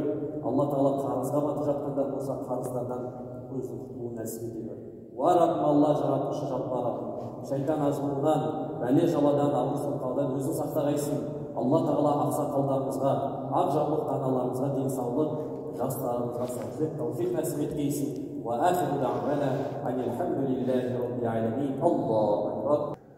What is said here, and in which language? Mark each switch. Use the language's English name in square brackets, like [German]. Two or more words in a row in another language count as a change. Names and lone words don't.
[Kazakh] Алла тағала қарызға батып жатқандар болса, қарыздардан өзің құтылуын нәсіп ете көр. Уа Раббым, Алла жаратушы жаппар Раббым, шайтан азғырынан, бәле жаладан, ауыр соққыдан өзің сақтағайсың. Алла тағала ақсақалдарымызға, ақ жаулықты аналарымызға денсаулық, жастарымызға сәттілік, тауфиқ нәсіп еткейсін. [Arabic] وآخر دعوانا أن الحمد لله رب العالمين. الله أكبر.